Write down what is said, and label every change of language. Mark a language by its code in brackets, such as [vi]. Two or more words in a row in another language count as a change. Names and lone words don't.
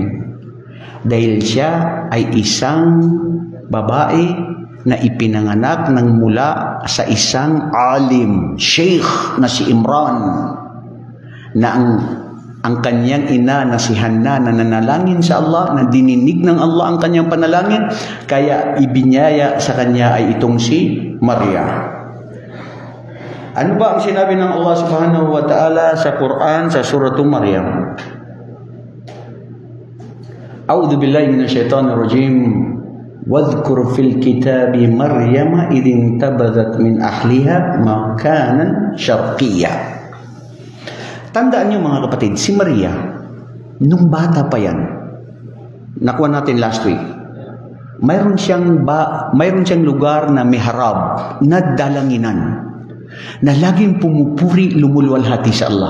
[tl] Dahil siya ay isang babae na ipinanganak ng mula sa isang alim, sheikh na si Imran, na ang kanyang ina na si Hanna na nanalangin sa Allah, na dininig ng Allah ang kanyang panalangin, kaya ibinyaya sa kanya ay itong si Maria. Ano ba ang sinabi ng Allah [ar] سبحانه وتعالى [tl] sa Quran sa Suratul Maryam? [ar] أعوذ بالله من الشيطان الرجيم. واذكر في الكتاب مريم إذ انتبذت من أهلها مكانا شرقيا. [tl] Tandaan niyo mga kapatid, si Maria, nung bata pa yan, nakuha natin [en] last week, [tl] mayroon siyang lugar na mihrab, na dalanginan, na laging pumupuri, lumuluwalhati sa Allah.